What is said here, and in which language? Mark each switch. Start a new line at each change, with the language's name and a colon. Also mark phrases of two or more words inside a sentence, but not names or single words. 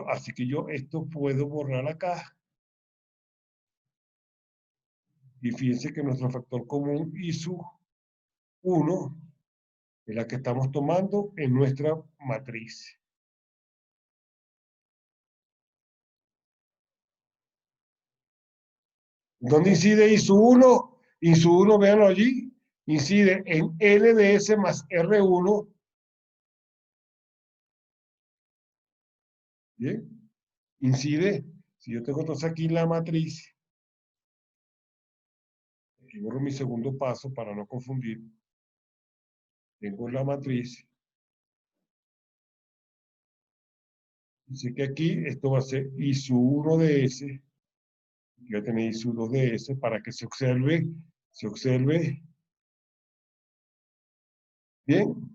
Spanish: Así que yo esto puedo borrar acá. Y fíjense que nuestro factor común I sub 1 es la que estamos tomando en nuestra matriz. ¿Dónde incide I sub 1? I sub 1, véanlo allí, incide en LDS más R1. Bien, incide, si yo tengo entonces aquí la matriz, aquí borro mi segundo paso para no confundir, tengo la matriz, así que aquí esto va a ser I sub 1 de S, y voy a tener I sub 2 de S para que se observe, bien.